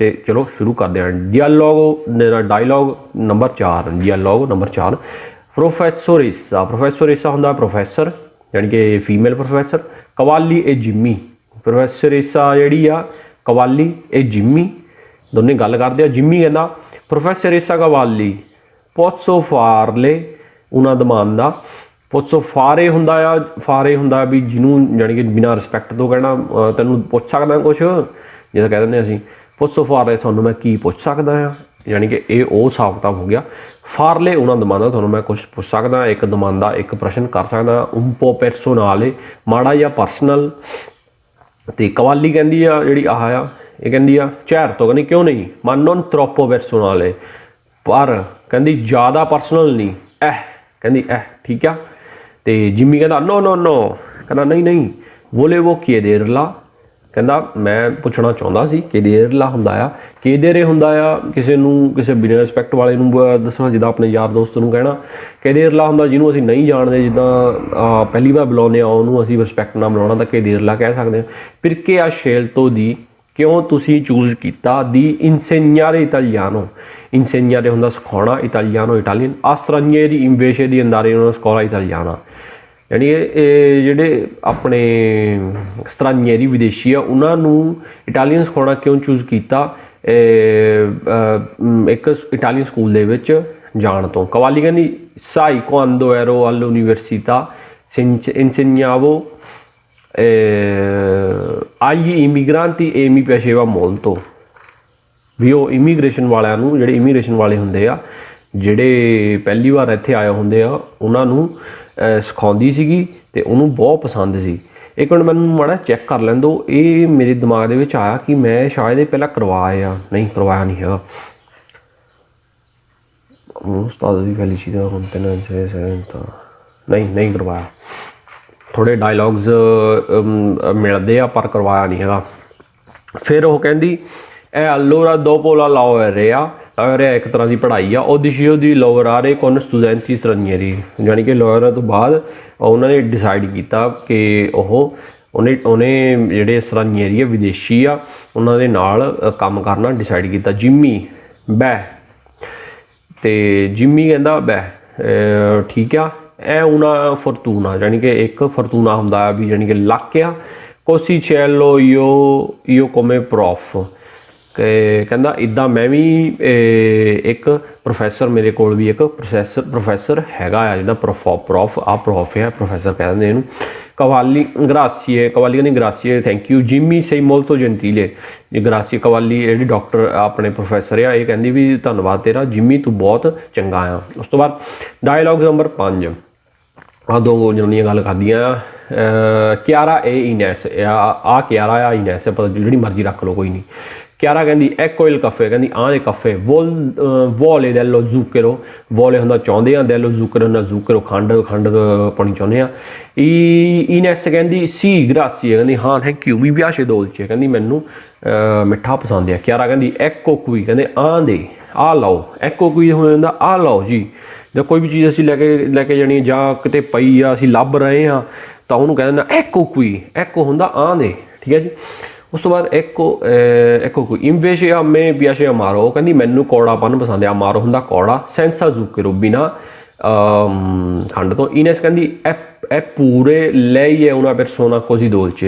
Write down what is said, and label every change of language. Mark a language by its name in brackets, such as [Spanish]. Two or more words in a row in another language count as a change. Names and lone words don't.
[Punjabi] ਚਲੋ ਸ਼ੁਰੂ ਕਰਦੇ ਹਾਂ। ਡਾਇਲੌਗ ਨੰਬਰ 4। ਡਾਇਲੌਗ ਨੰਬਰ 4। ਪ੍ਰੋਫੈਸੋਰੇਸਾ। ਪ੍ਰੋਫੈਸੋਰੇਸਾ ਹੁੰਦਾ ਪ੍ਰੋਫੈਸਰ, ਯਾਨੀ ਕਿ ਫੀਮੇਲ ਪ੍ਰੋਫੈਸਰ। ਕਵਾਲੀ ਇਹ ਜਿੰਮੀ। ਪ੍ਰੋਫੈਸੋਰੇਸਾ ਜਿਹੜੀ ਆ ਕਵਾਲੀ ਇਹ ਜਿੰਮੀ, ਦੋਨੇ ਗੱਲ ਕਰਦੇ ਆ। ਜਿੰਮੀ ਕਹਿੰਦਾ [Italian] Professoressa Cavalli, posso farle una domanda? Posso fare [Punjabi] ਹੁੰਦਾ ਆ, ਫਾਰੇ ਹੁੰਦਾ ਵੀ ਜਿਹਨੂੰ ਜਾਣੀ ਕਿ ਬਿਨਾਂ ਰਿਸਪੈਕਟ ਤੋਂ ਕਹਿਣਾ ਤੈਨੂੰ ਪੁੱਛ ਸਕਦਾ ਕੁਛ, ਜਿੱਦਾਂ ਕਹਿ ਦਿੰਦੇ ਅਸੀਂ [Italian] posso fare [Punjabi] ਤੁਹਾਨੂੰ ਮੈਂ ਕੀ ਪੁੱਛ ਸਕਦਾ ਆ, ਯਾਨੀ ਕਿ ਇਹ ਉਹ ਹਿਸਾਬ ਕਿਤਾਬ ਹੋ ਗਿਆ। ਫਾਰਲੇ ਉਹਨਾਂ ਦਮਾਂਦਾ ਤੁਹਾਨੂੰ ਮੈਂ ਕੁਛ ਪੁੱਛ ਸਕਦਾ, ਇੱਕ ਦਮਾਂਦਾ ਇੱਕ ਪ੍ਰਸ਼ਨ ਕਰ ਸਕਦਾ। [Italian] un po' personale [Punjabi] ਮਾੜਾ ਜਾਂ ਪਰਸਨਲ। ਅਤੇ ਕਵਾਲੀ ਕਹਿੰਦੀ ਆ ਜਿਹੜੀ ਆਹ ਆ ਇਹ ਕਹਿੰਦੀ ਆ certo ਕਹਿੰਦੀ ਕਿਉਂ ਨਹੀਂ, [Italian] ma non troppo personale [Punjabi] ਪਰ ਕਹਿੰਦੀ ਜ਼ਿਆਦਾ ਪਰਸਨਲ ਨਹੀਂ, ਕਹਿੰਦੀ ਠੀਕ ਆ। ਅਤੇ ਜਿੰਮੀ ਕਹਿੰਦਾ [Italian] no no no [Punjabi] ਕਹਿੰਦਾ ਨਹੀਂ ਨਹੀਂ [Italian] volevo chiederla [Punjabi] ਕਹਿੰਦਾ ਮੈਂ ਪੁੱਛਣਾ ਚਾਹੁੰਦਾ ਸੀ। chiederla ਹੁੰਦਾ ਆ, chiedere ਹੁੰਦਾ ਆ ਕਿਸੇ ਨੂੰ ਕਿਸੇ ਬਿਨਾਂ ਰਿਸਪੈਕਟ ਵਾਲੇ ਨੂੰ ਦੱਸਣਾ, ਜਿੱਦਾਂ ਆਪਣੇ ਯਾਰ ਦੋਸਤ ਨੂੰ ਕਹਿਣਾ। chiederla ਹੁੰਦਾ ਜਿਹਨੂੰ ਅਸੀਂ ਨਹੀਂ ਜਾਣਦੇ, ਜਿੱਦਾਂ ਪਹਿਲੀ ਵਾਰ ਬੁਲਾਉਂਦੇ ਆ ਉਹਨੂੰ ਅਸੀਂ ਰਿਸਪੈਕਟ ਨਾਲ ਬੁਲਾਉਣਾ ਤਾਂ chiederla ਕਹਿ ਸਕਦੇ ਹਾਂ। [Italian] perché ha scelto di [Punjabi] ਕਿਉਂ ਤੁਸੀਂ ਚੂਜ਼ ਕੀਤਾ ਦੀ [Italian] insegnare italiano। [Punjabi] insegnare ਹੁੰਦਾ ਸਿਖਾਉਣਾ, italiano ਇਟਾਲੀਅਨ। [Italian] a stranieri invece di andare in una scuola italiana [Punjabi] ਯਾਨੀ ਇਹ ਜਿਹੜੇ ਆਪਣੇ ਸਟਰਾਨੀਅਰੀ ਵਿਦੇਸ਼ੀ ਆ ਉਹਨਾਂ ਨੂੰ ਇਟਾਲੀਅਨ ਸਿਖਾਉਣਾ ਕਿਉਂ ਚੂਜ਼ ਕੀਤਾ ਇੱਕ ਇਟਾਲੀਅਨ ਸਕੂਲ ਦੇ ਵਿੱਚ ਜਾਣ ਤੋਂ। ਕਵਾਲੀ ਕਹਿੰਦੀ [Italian] sai quando ero all'università insegnavo agli immigranti e mi piaceva molto [Punjabi] ਵੀ ਉਹ ਇਮੀਗ੍ਰੇਸ਼ਨ ਵਾਲਿਆਂ ਨੂੰ, ਜਿਹੜੇ ਇਮੀਗ੍ਰੇਸ਼ਨ ਵਾਲੇ ਹੁੰਦੇ ਆ ਜਿਹੜੇ ਪਹਿਲੀ ਵਾਰ ਇੱਥੇ ਆਏ ਹੁੰਦੇ ਆ ਉਹਨਾਂ ਨੂੰ ਸਿਖਾਉਂਦੀ ਸੀਗੀ ਅਤੇ ਉਹਨੂੰ ਬਹੁਤ ਪਸੰਦ ਸੀ। ਇੱਕ ਮਿੰਟ ਮੈਨੂੰ ਮਾੜਾ ਚੈੱਕ ਕਰ ਲੈਣ ਦਿਓ। ਇਹ ਮੇਰੇ ਦਿਮਾਗ ਦੇ ਵਿੱਚ ਆਇਆ ਕਿ ਮੈਂ ਸ਼ਾਇਦ ਇਹ ਪਹਿਲਾਂ ਕਰਵਾਇਆ, ਨਹੀਂ ਕਰਵਾਇਆ ਨਹੀਂ ਹੈਗਾ। ਉਸਤਾਦ ਦੀ ਫੈਲੀਸੀਟਾ ਹੁਣ ਨਹੀਂ ਕਰਵਾਇਆ। ਥੋੜ੍ਹੇ ਡਾਇਲੋਗਸ ਮਿਲਦੇ ਆ ਪਰ ਕਰਵਾਇਆ ਨਹੀਂ ਹੈਗਾ। ਫਿਰ ਉਹ ਕਹਿੰਦੀ [Italian] allora dopo la laurea [Punjabi] ਇੱਕ ਤਰ੍ਹਾਂ ਦੀ ਪੜ੍ਹਾਈ ਆ, ਉਹ [Italian] deciso di lavorare con studenti stranieri [Punjabi] ਯਾਨੀ ਕਿ ਲਾਇਰਾ ਤੋਂ ਬਾਅਦ ਉਹਨਾਂ ਨੇ ਡਿਸਾਈਡ ਕੀਤਾ ਕਿ ਉਹਨੇ ਜਿਹੜੇ ਸਟਰਾਨੀਅਰੀ ਆ ਵਿਦੇਸ਼ੀ ਆ ਉਹਨਾਂ ਦੇ ਨਾਲ ਕੰਮ ਕਰਨਾ ਡਿਸਾਈਡ ਕੀਤਾ। ਜਿੰਮੀ ਬਹਿ ਅਤੇ ਜਿੰਮੀ ਕਹਿੰਦਾ ਬਹਿ ਠੀਕ ਆ। ਇਹ [Italian] una fortuna [Punjabi] ਯਾਨੀ ਕਿ ਇੱਕ ਫਰਤੂਨਾ ਹੁੰਦਾ ਆ ਵੀ ਯਾਨੀ ਕਿ ਲੱਕ ਆ। [Italian] così cielo io come prof [Punjabi] ਕਹਿੰਦਾ ਇੱਦਾਂ ਮੈਂ ਵੀ ਇੱਕ ਪ੍ਰੋਫੈਸਰ, ਮੇਰੇ ਕੋਲ ਵੀ ਇੱਕ ਪ੍ਰੋਫੈਸਰ ਹੈਗਾ ਆ ਜਿਹੜਾ ਪ੍ਰੋਫ ਆ ਪ੍ਰੋਫੈਸਰ ਕਹਿ ਦਿੰਦੇ ਇਹਨੂੰ। ਕਵਾਲੀ ਗਰਾਸੀਏ, ਕਵਾਲੀ ਕਹਿੰਦੀ ਗਰਾਸੀਏ [English] thank you. [Punjabi] ਜਿੰਮੀ [Italian] sei molto gentile [Punjabi] ਗਰਾਸੀਏ। ਕਵਾਲੀ ਜਿਹੜੀ ਡਾਕਟਰ ਆਪਣੇ ਪ੍ਰੋਫੈਸਰ ਆ ਇਹ ਕਹਿੰਦੀ ਵੀ ਧੰਨਵਾਦ ਤੇਰਾ ਜਿੰਮੀ, ਤੂੰ ਬਹੁਤ ਚੰਗਾ ਆ। ਉਸ ਤੋਂ ਬਾਅਦ ਡਾਇਲੋਗ ਨੰਬਰ 5। ਆਹ ਦੋ ਜਨਾਨੀਆਂ ਗੱਲ ਕਰਦੀਆਂ ਕਿਆਰਾ ਏ ਇਨੈਸ। ਆਹ ਕਿਆਰਾ ਆ ਇਨੈਸ ਪਤਾ ਜਿਹੜੀ ਮਰਜ਼ੀ ਰੱਖ ਲਓ ਕੋਈ ਨਹੀਂ। ਕਿਆਰਾ ਕਹਿੰਦੀ [Italian] ecco il caffè [Punjabi] ਕਹਿੰਦੀ ਆਹ ਦੇ ਕਾਫੇ। ਵੋਲੇ [Italian] dello zucchero [Punjabi] ਵੋਲੇ ਹੁੰਦਾ ਚਾਹੁੰਦੇ ਆ, [Italian] dello zucchero [Punjabi] ਹੁੰਦਾ zucchero ਖੰਡ ਪਾਉਣੀ ਚਾਹੁੰਦੇ ਆ। ਇਨੈਸ ਕਹਿੰਦੀ ਸੀ grazie ਕਹਿੰਦੀ ਹਾਂ [English] thank you. [Punjabi] ਵੀ ਪਿਆਸ਼ੇ dolce ਕਹਿੰਦੀ ਮੈਨੂੰ ਮਿੱਠਾ ਪਸੰਦ ਆ। ਕਿਆਰਾ ਕਹਿੰਦੀ [Italian] ecco qui [Punjabi] ਕਹਿੰਦੇ ਆਹ ਦੇ ਆਹ ਲਓ। [Italian] ecco qui [Punjabi] ਹੋ ਜਾਂਦਾ ਆਹ ਲਓ ਜੀ। ਜਾਂ ਕੋਈ ਵੀ ਚੀਜ਼ ਅਸੀਂ ਲੈ ਕੇ ਜਾਣੀ ਜਾਂ ਕਿਤੇ ਪਈ ਆ ਅਸੀਂ ਲੱਭ ਰਹੇ ਹਾਂ ਤਾਂ ਉਹਨੂੰ ਕਹਿ ਦਿੰਦਾ [Italian] ecco qui। [Punjabi] ecco ਹੁੰਦਾ ਆਹ ਦੇ, ਠੀਕ ਹੈ ਜੀ। ਉਸ ਤੋਂ ਬਾਅਦ ਇੱਕ ਕੋਈ ਇਨਵੇਸ਼ ਆ ਮੈਂ [Italian] piace amaro, [Punjabi] ਉਹ ਕਹਿੰਦੀ ਮੈਨੂੰ ਕੌੜਾਪਨ ਪਸੰਦ ਆ। ਅਮਾਰੋ ਹੁੰਦਾ ਕੌੜਾ। [Italian] senza zucchero [Punjabi] ਬਿਨਾ ਖੰਡ ਤੋਂ। ਇਨੈਸ ਕਹਿੰਦੀ ਇਹ ਪੂਰੇ ਲੈ ਉਹਨਾਂ [Italian] persona così dolce.